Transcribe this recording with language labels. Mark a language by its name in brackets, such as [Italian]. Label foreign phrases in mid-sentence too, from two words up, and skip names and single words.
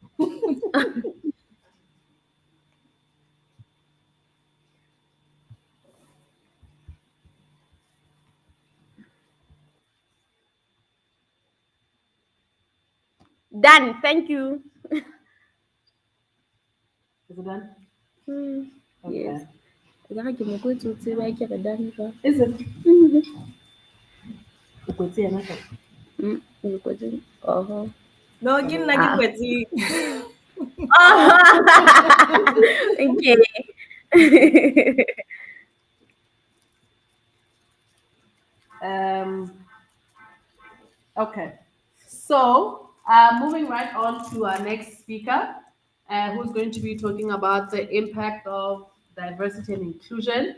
[English] Done. Thank you. Is it done? Yes. Okay. [Southern Sotho] Ekare ke mokgweetsi o tseba ke re done jwang. [English] Is it? [Southern Sotho] Ukwetsiye nako? O kwetse. Oho. No, ke nna ke Ah. kwetse. [English] Okay. Um, okay. So, moving right on to our next speaker, who's going to be talking about the impact of diversity and inclusion.